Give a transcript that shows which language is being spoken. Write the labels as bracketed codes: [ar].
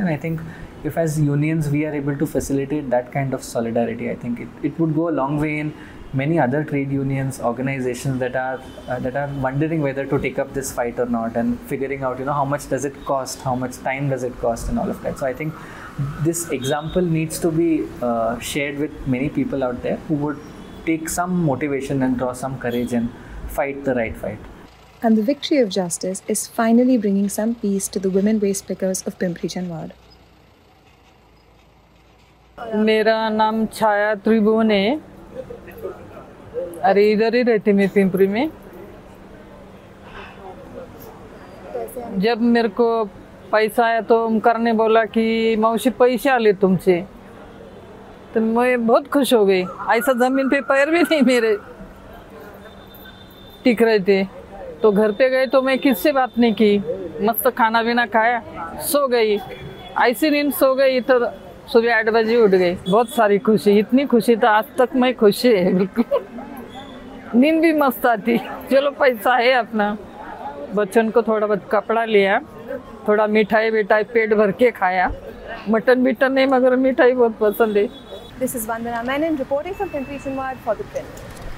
[en] And I think if as unions we are able to facilitate that kind of solidarity, I think it would go a long way in many other trade unions, organizations that are wondering whether to take up this fight or not, and figuring out, how much does it cost, how much time does it cost, and all of that. So I think this example needs to be shared with many people out there who would take some motivation and draw some courage and fight the right fight. And the victory of justice is finally bringing some peace to the women waste pickers of Pimpri Chinwad. [hi] मेरा नाम छाया त्रिभुवन है, अरे इधर ही रहती मैं पिंपरी में। जब मेरे को पैसा आया तो ओमकार ने बोला कि मौसी पैसे आले तुमसे, तो मैं बहुत खुश हो गई। ऐसा ज़मीन पे पैर भी नहीं मेरे टिक रहे थे। तो घर पे गए तो मैं किससे बात नहीं की, मस्त खाना पीना खाया, सो गई। ऐसी नींद सो गई तो सुबह 8 बजे उठ गई। बहुत सारी खुशी, इतनी खुशी तो आज तक मैं खुशी है बिल्कुल। नींद भी मस्त आती। चलो पैसा है अपना। बच्चन को थोड़ा बहुत कपड़ा लिया, थोड़ा मिठाई पेट भर के खाया। मटन नहीं, मगर मिठाई बहुत पसंद है। [en] This is Vandana Menon reporting from Pimpri Chinwad for The Print.